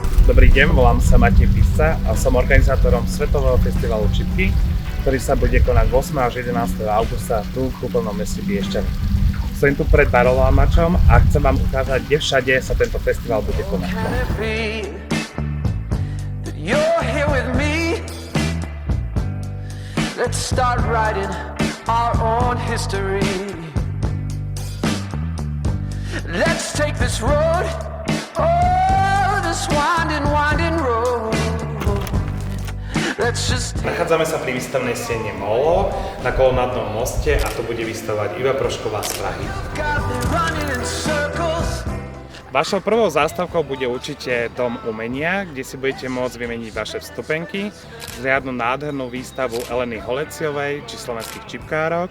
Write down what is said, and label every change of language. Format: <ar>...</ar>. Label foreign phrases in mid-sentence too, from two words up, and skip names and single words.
<sk>Dobrý deň, volám sa Matej Pisa a som organizátorom Svetového festivalu čipky, ktorý sa bude konať 8. až 11. augusta tu v kúpeľnom meste Piešťany. Stojím tu pred Baroloamačom a chcem vám ukázať, kde všade sa tento festival bude konať.</sk> <en>Let's start writing our own history. Let's take this road, oh, this winding road. Let's just...</en> <sk>Nachádzame sa pri výstavnej siene MOLO na Kolonádnom moste a tu bude vystavovať Iva Prošková z Prahy. Vašou prvou zástavkou bude určite Dom umenia, kde si budete môcť vymeniť vaše vstupenky, zriadnu nádhernú výstavu Eleny Holeciovej či slovenských čipkárok.</sk>